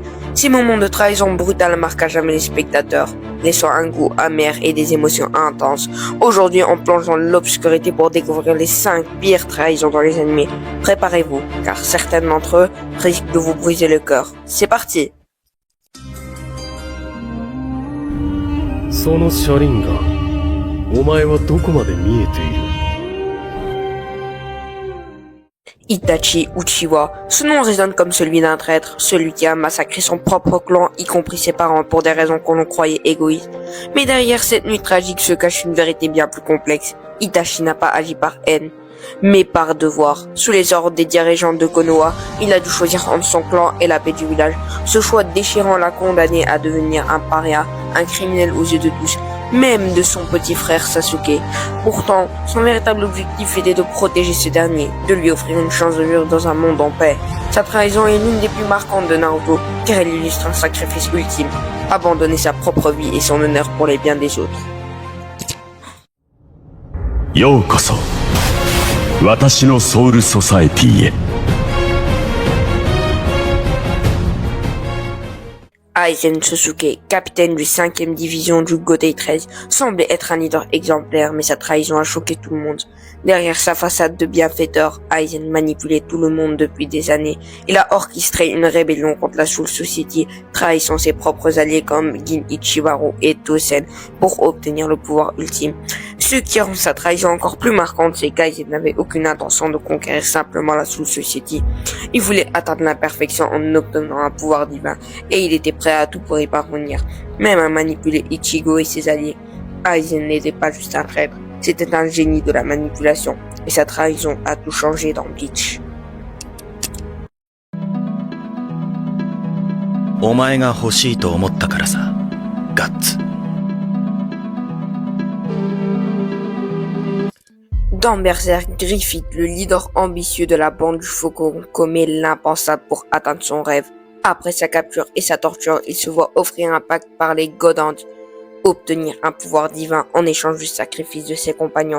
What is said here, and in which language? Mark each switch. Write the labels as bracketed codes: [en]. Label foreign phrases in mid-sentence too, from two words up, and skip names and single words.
[fr] Ces moments de trahison brutale marquent à jamais les spectateurs, laissant un goût amer et des émotions intenses. Aujourd'hui, on plonge dans l'obscurité pour découvrir les 5 pires trahisons dans les animés. Préparez-vous, car certaines d'entre eux risquent de vous briser le cœur. C'est parti! [ja] その車輪がお前はどこまで見えている [fr] Itachi Uchiwa, ce nom résonne comme celui d'un traître, celui qui a massacré son propre clan, y compris ses parents, pour des raisons qu'on croyait égoïstes. Mais derrière cette nuit tragique se cache une vérité bien plus complexe. Itachi n'a pas agi par haine, mais par devoir. Sous les ordres des dirigeants de Konoha, il a dû choisir entre son clan et la paix du village. Ce choix déchirant l'a condamné à devenir un paria, un criminel aux yeux de tous, même de son petit frère Sasuke. Pourtant, son véritable objectif était de protéger ce dernier, de lui offrir une chance de vivre dans un monde en paix. Sa trahison est l'une des plus marquantes de Naruto, car elle illustre un sacrifice ultime, abandonner sa propre vie et son honneur pour les biens des autres. [ja] ようこそ私のソウルソサエティへ [fr] Aizen Sasuke, capitaine du 5e division du Gotei 13, semblait être un leader exemplaire, mais sa trahison a choqué tout le monde. Derrière sa façade de bienfaiteur, Aizen manipulait tout le monde depuis des années. Il a orchestré une rébellion contre la Soul Society, trahissant ses propres alliés comme Gin Ichibaru et Tosen pour obtenir le pouvoir ultime. Ce qui rend sa trahison encore plus marquante, c'est qu'Aizen n'avait aucune intention de conquérir simplement la Soul Society. Il voulait atteindre la perfection en obtenant un pouvoir divin, et il était prêt à tout pour y parvenir, même à manipuler Ichigo et ses alliés. Aizen n'était pas juste un traître, c'était un génie de la manipulation, et sa trahison a tout changé dans Bleach. [ja] お前が欲しいと思ったからさ、ガッツ。 [fr] Dans Berserk, Griffith, le leader ambitieux de la bande du Faucon, commet l'impensable pour atteindre son rêve. Après sa capture et sa torture, il se voit offrir un pacte par les Godand, obtenir un pouvoir divin en échange du sacrifice de ses compagnons.